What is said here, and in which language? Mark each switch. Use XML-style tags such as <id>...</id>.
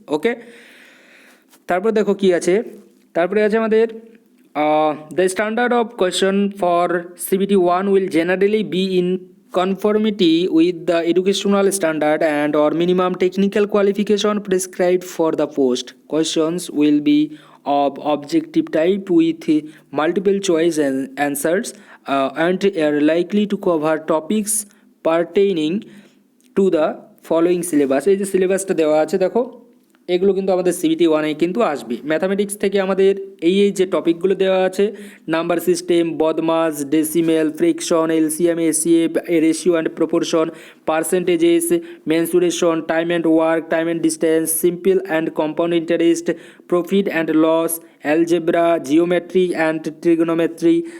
<bn>ওকে, তারপর দেখো কি আছে, তারপরে আছে আমাদের</bn> <en>The standard of question for CBT one will generally be in conformity with the educational standard and or minimum technical qualification prescribed for the post. Questions will be of objective type with multiple choice and answers and are likely to cover topics pertaining to the following syllabus.</en> <bn>এই যে সিলেবাসটা দেওয়া আছে দেখো, এগুলো কিন্তু আমাদের CBT ওয়ানে কিন্তু আসবে। ম্যাথামেটিক্স থেকে আমাদের এই যে টপিকগুলো দেওয়া আছে, নাম্বার সিস্টেম, বদমাস, decimal, friction, LCM, ACF, ratio and proportion, পার্সেন্টেজেস, mensuration, time and work, time and distance, simple and compound interest, profit and loss, algebra, geometry and trigonometry,</bn>